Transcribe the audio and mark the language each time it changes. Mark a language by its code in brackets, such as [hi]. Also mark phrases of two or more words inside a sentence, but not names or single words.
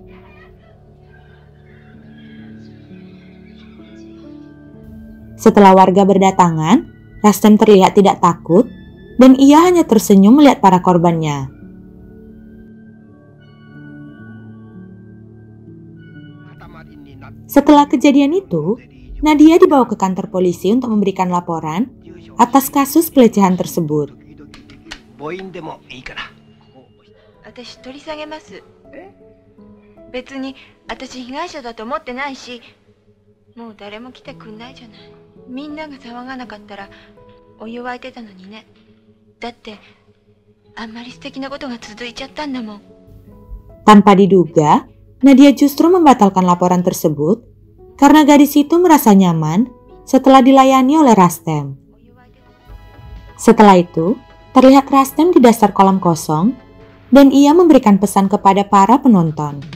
[id] Setelah warga berdatangan, Rastem terlihat tidak takut dan ia hanya tersenyum melihat para korbannya. Setelah kejadian itu, Nadia dibawa ke kantor polisi untuk memberikan laporan atas kasus pelecehan tersebut. [ja] 母音でもいいから。私取り下げます。別に私被害者だと思ってないし、もう誰も来てくんないじゃない。みんなが騒がなかったらお湯沸いてたのにね。だってあんまり素敵なことが続いちゃったんだもん。 [id] Tanpa diduga, Nadia justru membatalkan laporan tersebut karena gadis itu merasa nyaman setelah dilayani oleh Rastem. Setelah itu, terlihat Rastem di dasar kolam kosong dan ia memberikan pesan kepada para penonton.